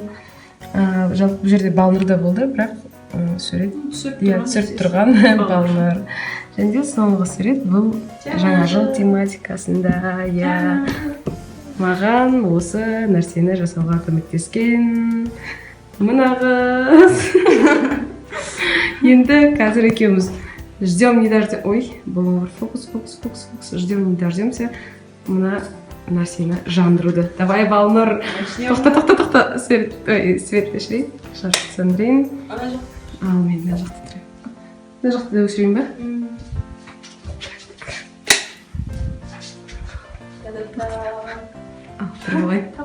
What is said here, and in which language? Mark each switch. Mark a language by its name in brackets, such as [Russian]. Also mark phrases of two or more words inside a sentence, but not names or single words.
[Kazakh] Жалпы бұл жерде Балнұр да болды, бірақ сурет түсіріп тұрған Балнұр. Және соңғы сурет бұл жаңа жыл тематикасында, иә. Маған осы нәрсені жасауға көмектескен мына қыз. Енді қазір екеуміз [Russian] ждем не дождем. Ой, [Kazakh] бұл фокус. [Russian] Ждем не дождемся. [Kazakh] Мына нәрсені жандыруды. Давай, Балнұр. Тоқта. Свет өшірейін. Шашты сөндірейін. Ал, мен мына жақты тұрайын. Мына жақты да өшірейін ба? Ал, тұр болай.